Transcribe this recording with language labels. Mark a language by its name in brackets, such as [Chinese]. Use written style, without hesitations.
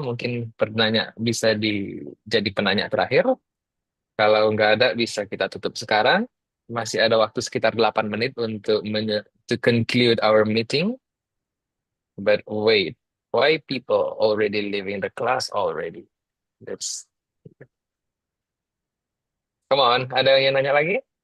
[Indonesian] Mungkin penanya bisa jadi penanya terakhir. Kalau nggak ada bisa kita tutup sekarang. Masih ada waktu sekitar 8 menit untuk [English] to conclude our meeting. But wait, why people already leaving the class already? That's Come on, [Indonesian] ada yang nanya lagi?